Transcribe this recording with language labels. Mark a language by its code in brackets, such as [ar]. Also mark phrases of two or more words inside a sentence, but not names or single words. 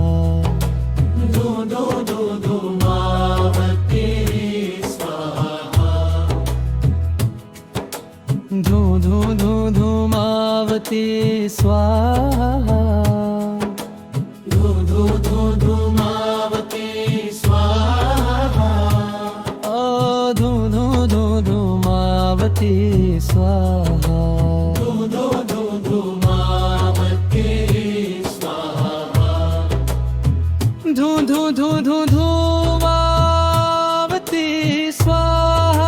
[sa] धूम धूम धूम धूमावती स्वाहा धूम धूम धूम धूमावती स्वाहा धूम धूम धूम धूमावती स्वाहा ओ धूम धूम धूम धूमावती स्वाहा धूम धूम धूम धूमावती स्वाहा धू धू धू धू धूमावती स्वाहा